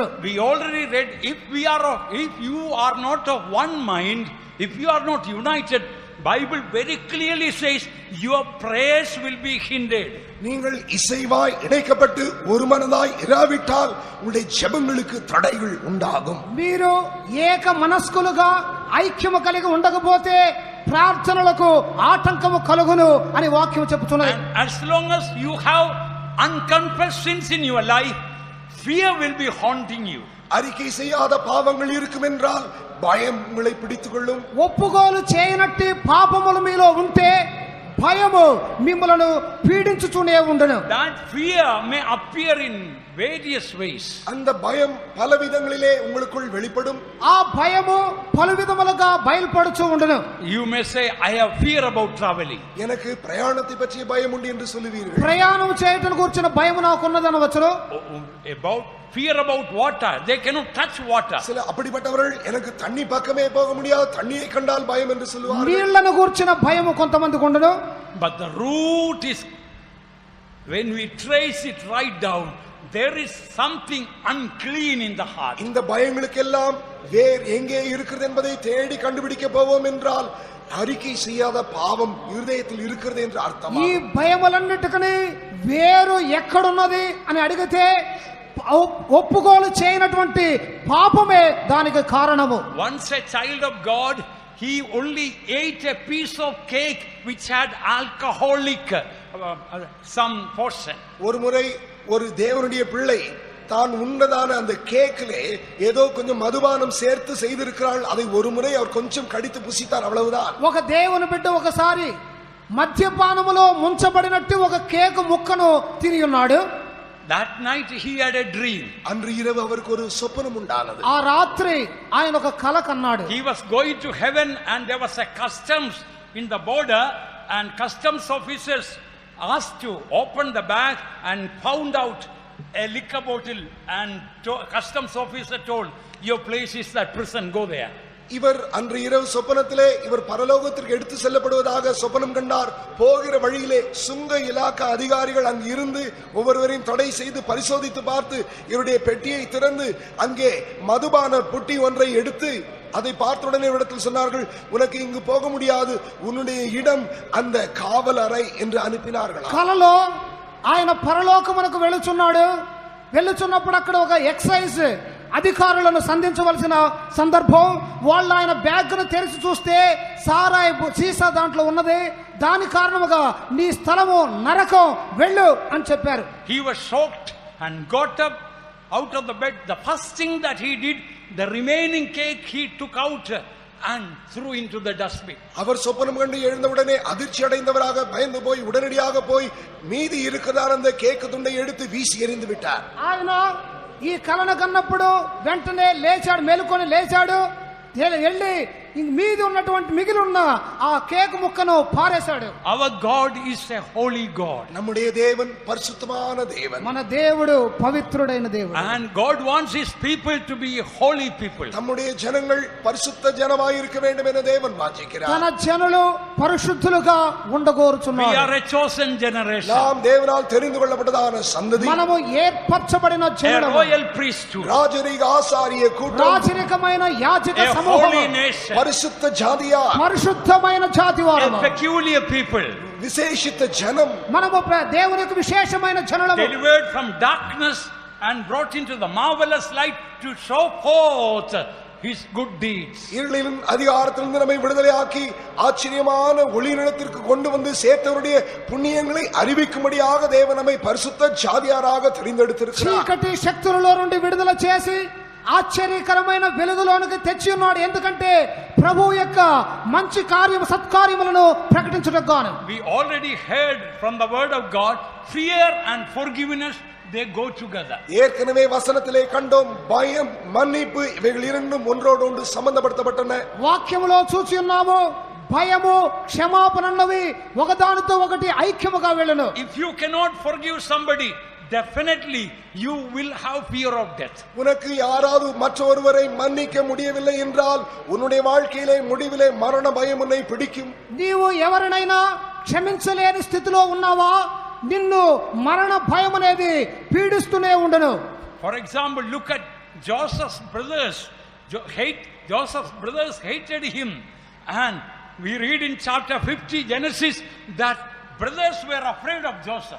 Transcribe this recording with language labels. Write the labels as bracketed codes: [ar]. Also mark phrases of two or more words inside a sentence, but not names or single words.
[en] We already read, if you are not of one mind, if you are not united, Bible very clearly says your prayers will be hindered. [ta] நீங்கள் இசைவாய் இணைக்கப்பட்டு ஒரு மனதாய் இராவிட்டால் உங்களுடைய ஜெபங்களுக்கு தடைகள் உண்டாகும். [te] మీరు ఏక మనస్కులుగా ఐక్యము కలిగి ఉండకపోతే ప్రార్థనలకు ఆటంకము కలుగును అని వాక్యం చెబుతున్నది. [en] As long as you have unconfessed sins in your life, fear will be haunting you. [ta] அறிக்கை செய்யாத பாவங்கள் இருக்கும் என்றால் பயம் உங்களை பிடித்துக் கொள்ளும். [te] ఒప్పుకోలు చేయనట్టి పాపములు మీలో ఉంటే భయము మిమ్మలను పీడించుతూనే ఉండును. [en] That fear may appear in various ways. [ta] அந்த பயம் பல விதங்களிலே உங்களுக்குள் வெளிப்படும். [te] ఆ భయము పలు విధములుగా బయలుపడుచూ ఉండును. [en] You may say, I have fear about traveling. [ta] எனக்கு பிரயாணத்தை பற்றிய பயம் உண்டு என்று சொல்லுவீர்கள். [te] ప్రయాణం చేయటం గురించిన భయము నాకున్నదనవచ్చును. [en] About fear about water, they cannot touch water. [ta] சில அப்படிப்பட்டவர்கள் எனக்கு தண்ணி பக்கமே போக முடியாது, தண்ணியை கண்டால் பயம் என்று சொல்லுவார்கள். [te] నీళ్లను గురించిన భయము కొంతమందికి ఉండును. [en] But the root is, when we trace it right down, there is something unclean in the heart. [ta] இந்த பயங்களுக்கெல்லாம் வேர் எங்கே இருக்கிறது என்பதை தேடி கண்டுபிடிக்க போவோம் என்றால் அறிக்கை செய்யாத பாவம் இருதயத்தில் இருக்கிறது என்று அர்த்தம். [te] ఈ భయములన్నిటికీ వేరు ఎక్కడున్నది అని అడిగితే ఒప్పుకోలు చేయనటువంటి పాపమే దానికి కారణము. [en] Once a child of God, he only ate a piece of cake which had alcoholic some portion. [ta] ஒரு முறை ஒரு தேவனுடைய பிள்ளை தான் உண்டதான அந்த கேக்கிலே ஏதோ கொஞ்சம் மதுபானம் சேர்த்து செய்திருக்கிறாள். அதை ஒரு முறை அவர் கொஞ்சம் கடித்து புசித்தார், அவ்வளவுதான். [te] ఒక దేవుని బిడ్డ ఒకసారి మద్యపానములో ముంచబడినట్టు ఒక కేకు ముక్కను తిని ఉన్నాడు. [en] That night he had a dream. [ta] அன்று இரவு அவருக்கு ஒரு சொப்பனம் உண்டானது. [te] ఆ రాత్రి ఆయన ఒక కల కన్నాడు. [en] He was going to heaven and there was a customs in the border, and customs officers asked to open the bag and found out a liquor bottle, and customs officer told, your place is that prison, go there. [ta] இவர் அன்று இரவு சொப்பனத்திலே இவர் பரலோகத்திற்கு எடுத்து செல்லப்படுவதாக சொப்பனம் கண்டார். போகிற வழியிலே சுங்க இலாக்கா அதிகாரிகள் அங்கு இருந்து ஒவ்வொருவரையும் தடை செய்து பரிசோதித்து பார்த்து இவருடைய பெட்டியை திறந்து அங்கே மதுபான புட்டி ஒன்றை எடுத்து அதை பார்த்த உடனே இடத்தில் சொன்னார்கள், உனக்கு இங்கு போக முடியாது, உன்னுடைய இடம் அந்த காவல் அறை என்று அனுப்பினார்கள். [te] కలలో ఆయన పరలోకమునకు వెళ్ళుచున్నాడు. వెళ్ళుచున్నప్పుడు అక్కడ ఒక ఎక్సైజ్ అధికారులను సంధించవలసిన సందర్భం. వాళ్ళు ఆయన బ్యాగ్ను తెరిచి చూస్తే సారాయి సీసా దాంట్లో ఉన్నది. దాని కారణముగా నీ స్థలము నరకం, వెళ్ళు అని చెప్పారు. [en] He was shocked and got up out of the bed. The first thing that he did, the remaining cake he took out and threw into the dustbin. [ta] அவர் சொப்பனம் கண்டு எழுந்தவுடனே அதிர்ச்சி அடைந்தவராக பயந்து போய் உடனடியாக போய் மீதி இருக்கிறதான அந்த கேக்கு துண்டை எடுத்து வீசி எறிந்து விட்டார். [te] ఆయన ఈ కలను కన్నప్పుడు వెంటనే లేచాడు, మేలుకొని లేచాడు, వెళ్ళి మీది ఉన్నటువంటి మిగిలి ఉన్న ఆ కేక్ ముక్కను పారేశాడు. [en] Our God is a holy God. [ta] நம்முடைய தேவன் பரிசுத்தமான தேவன். [te] మన దేవుడు పవిత్రుడైన దేవుడు. [en] And God wants his people to be holy people. [ta] நம்முடைய ஜனங்கள் பரிசுத்த ஜனமாய் இருக்க வேண்டும் என தேவன் வாஞ்சிக்கிறார். [te] తన జనులు పరిశుద్ధులుగా ఉండగోరుచున్నారు. [en] We are a chosen generation. [ta] நாம் தேவனால் தெரிந்து கொள்ளப்பட்டதான சந்ததி. [te] మనము ఏర్పరచబడిన జనులు. [en] A royal priesthood. [ta] ராஜரீக ஆசாரிய கூட்டம். [te] రాజరికమైన యాజక [en] A [te] సమూహం. [en] holy nation. [ta] பரிசுத்த ஜாதியா. [te] పరిశుద్ధమైన జాతి వారము. [en] A peculiar people. [ta] விசேஷித்த ஜனம். [te] మనము దేవునికి విశేషమైన జనులము. [en] Delivered from darkness and brought into the marvelous light to show forth his good deeds. [ta] இருளின் அதிகாரத்திலிருந்து நம்மை விடுதலையாக்கி ஆச்சரியமான ஒளி நிலத்திற்கு கொண்டு வந்து சேர்த்தவருடைய புண்ணியங்களை அறிவிக்கும்படியாக தேவன் நம்மை பரிசுத்த ஜாதியாராக தெரிந்தெடுத்திருக்கிறார். [te] చీకటి శక్తులలో నుండి విడుదల చేసి ఆశ్చర్యకరమైన వెలుగులోనికి తెచ్చి ఉన్నాడు. ఎందుకంటే ప్రభువు యొక్క మంచి కార్యము సత్కార్యములను ప్రకటించుటకు గాను. [en] We already heard from the word of God, fear and forgiveness, they go together. [ta] ஏற்கனவே வசனத்திலே கண்டோம், பயம் மன்னிப்பு இவைகள் இரண்டும் ஒன்றோடு ஒன்று சம்பந்தப்படுத்தப்பட்டன. [te] వాక్యములో చూసి ఉన్నాము, భయము క్షమాపణ అన్నవి ఒకదానితో ఒకటి ఐక్యముగా వెళ్ళును. [en] If you cannot forgive somebody, definitely you will have fear of death. [ta] உனக்கு யாராவது மற்றொருவரை மன்னிக்க முடியவில்லை என்றால் உன்னுடைய வாழ்க்கையிலே முடிவிலே மரண பயம் உன்னை பிடிக்கும். [te] నీవు ఎవరినైనా క్షమించలేని స్థితిలో ఉన్నావా, నిన్ను మరణ భయం అనేది పీడిస్తూనే ఉండను. [en] For example, look at Joseph's brothers. Joseph's brothers hated him, and we read in chapter 50 Genesis that brothers were afraid of Joseph.